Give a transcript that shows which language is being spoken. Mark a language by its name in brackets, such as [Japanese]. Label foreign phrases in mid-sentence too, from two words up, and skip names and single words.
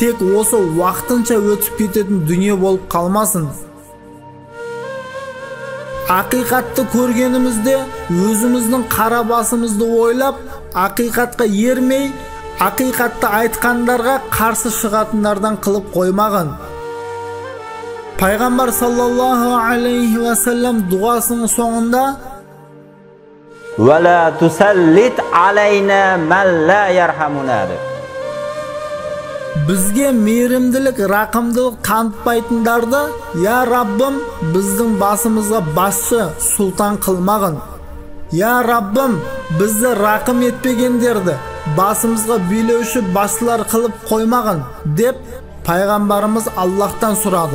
[Kazakh] тек осы уақытынша өтіп кететін дүние болып қалмасын. Ақиқатты көргенімізде өзіміздің қара басымызды ойлап, ақиқатқа ермей, ақиқатты айтқандарға қарсы шығатындардан қылып қоймаған. Пайғамбар [Arabic] صلى الله عليه وسلم [Kazakh] дұғасының соңында [Arabic] وَلَا تُسَلِّتْ عَلَيْنَا مَنْ لَا يَرْحَمُنَا [Kazakh] бізге мейірімділік, рақымдылық танытпайтындарды, я Раббым, біздің басымызға басшы, сұлтан қылмағын. Я Раббым, бізді рақым етпегендерді басымызға билеуші басшылар қылып қоймағын, деп пайғамбарымыз Аллахтан сұрады.